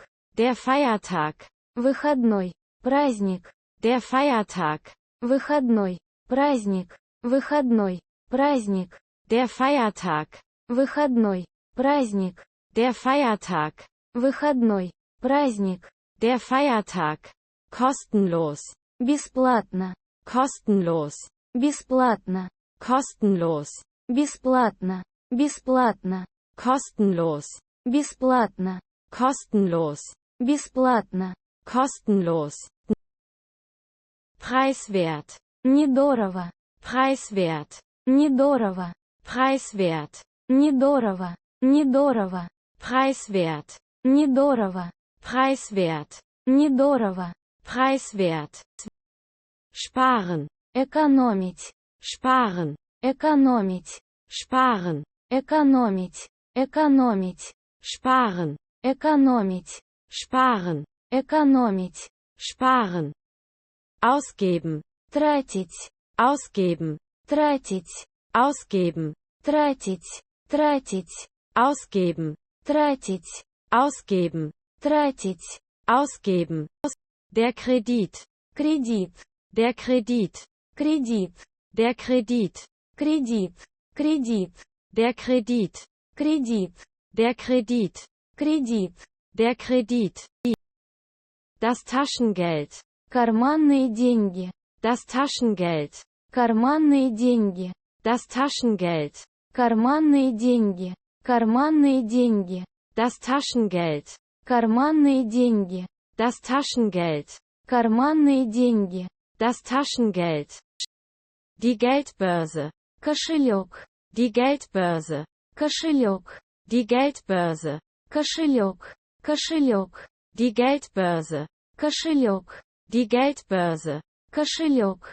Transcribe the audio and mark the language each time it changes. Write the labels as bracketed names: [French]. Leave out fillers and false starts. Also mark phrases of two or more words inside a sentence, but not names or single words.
[German] der Feiertag, [Russian] выходной, праздник, [German] der Feiertag, [Russian] выходной, праздник, выходной, праздник, [German] der Feiertag, [Russian] выходной, праздник, [German] der Feiertag, [Russian] выходной, праздник, [German] der Feiertag, kostenlos, [Russian] бесплатно, [German] kostenlos, [Russian] бесплатно, [German] kostenlos, [Russian] бесплатно, бесплатно, [German] kostenlos, [Russian] бесплатно, [German] kostenlos, [Russian] бесплатно, [German] kostenlos, preiswert, [Russian] недорого, [German] preiswert, [Russian] недорого, [German] preiswert, [Russian] недорого, недорого, [German] preiswert, [Russian] недорого, [German] preiswert, [Russian] недорого, [German] preiswert, sparen, [Russian] экономить, [German] sparen, [Russian] экономить, [German] sparen, [Russian] экономить, экономить, [German] sparen, [Russian] экономить, [German] sparen, [Russian] экономить, [German] sparen, ausgeben, [Russian] тратить, [German] ausgeben, [Russian] тратить, [German] ausgeben, [Russian] тратить, тратить, [German] ausgeben, [Russian] тратить, [German] ausgeben, [Russian] тратить, [German] ausgeben, der Kredit, [Russian] кредит, [German] der Kredit, [Russian] кредит, [German] der Kredit, [Russian] кредит, кредит, [German] der Kredit, [Russian] кредит, [German] der Kredit, [Russian] кредит, [German] der Kredit, das Taschengeld, [Russian] карманные деньги, [German] das Taschengeld, [Russian] карманные деньги, [German] das Taschengeld, [Russian] карманные деньги, карманные деньги, [German] das Taschengeld, [Russian] карманные деньги, [German] das Taschengeld, [Russian] карманные деньги, [German] das Taschengeld, die Geldbörse, [Russian] кошелек, [German] die Geldbörse, [Russian] кошелек, [German] die Geldbörse, [Russian] кошелек, кошелек, [German] die Geldbörse, [Russian] кошелек, [German] die Geldbörse, [Russian] кошелек,